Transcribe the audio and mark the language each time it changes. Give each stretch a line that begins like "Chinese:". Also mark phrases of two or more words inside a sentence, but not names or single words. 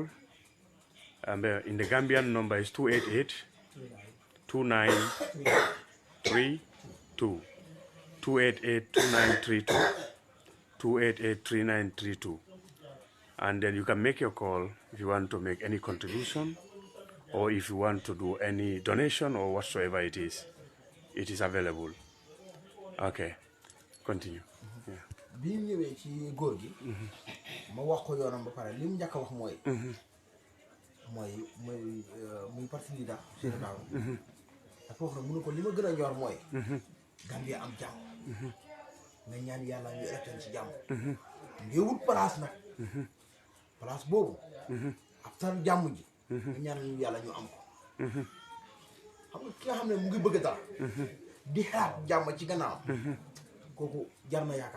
English: In the Gambian number is 288 2932 288 2932 288 3932. And then you can make your call if you want to make any contribution or if you want to do any donation or whatsoever it is available. Okay, continue. Yeah.
Wolof: Bi ñu ñëwee ci góor gi ma wax ko yoonam ba pare li mu njëkk a wax mooy muy parti leader Sénégal dafa wax ne mu ne ko li ma gën a ñor mooy Gambia am jàmm nga ñaan yàlla ñu électeur ci jàmm ngay wut place nag place boobu ab tan jàmm ji nga ñaan ñu yàlla ñu am ko xam nga ki nga xam ne mu ngi bëgg dara di xaar jàmm ci gannaaw kooku jar na yaakaar